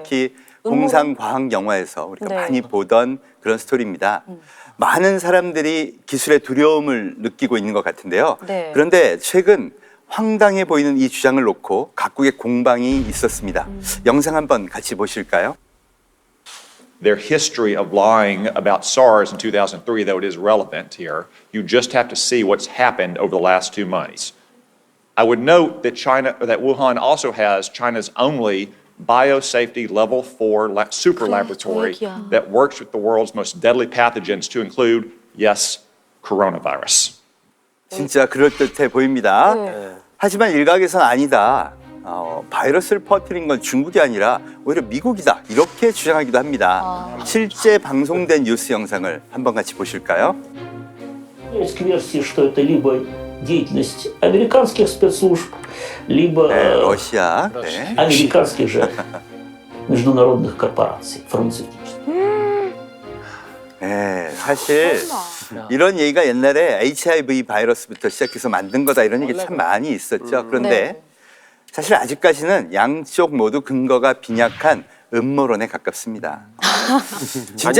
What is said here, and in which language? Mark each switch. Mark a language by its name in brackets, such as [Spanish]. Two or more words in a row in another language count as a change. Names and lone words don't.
[Korean] 특히 공상과학 영화에서 우리가 네. 많이 보던 그런 스토리입니다. 많은 사람들이 기술의 두려움을 느끼고 있는 것 같은데요. 네. 그런데 최근 황당해 보이는 이 주장을 놓고 각국의 공방이 있었습니다. 영상 한번 같이 보실까요? [English] Their history of lying about SARS in 2003, though it is relevant here, you just have to see what's happened over the last 2 months. I would note that that Wuhan also has China's only biosafety level 4 super laboratory [Korean] 얘기야. [English] that works with the world's most deadly pathogens to include, yes, coronavirus. [Korean] 진짜 그럴듯해 보입니다. 네. 하지만 일각에서는 아니다. 바이러스를 퍼뜨린 건 중국이 아니라 오히려 미국이다. 이렇게 주장하기도 합니다. 실제 방송된 뉴스 영상을 한번 같이 보실까요? [Russian] Есть версии, что это либо деятельность американских спецслужб, либо [Korean] 네, 러시아. 네. [Russian] американских же международных корпораций фармацевтических. [Korean] 네, 사실 이런 얘기가 옛날에 HIV 바이러스부터 시작해서 만든 거다 이런 얘기 참 많이 있었죠. 그런데 네. 사실 아직까지는 양쪽 모두 근거가 빈약한 음모론에 가깝습니다. 진짜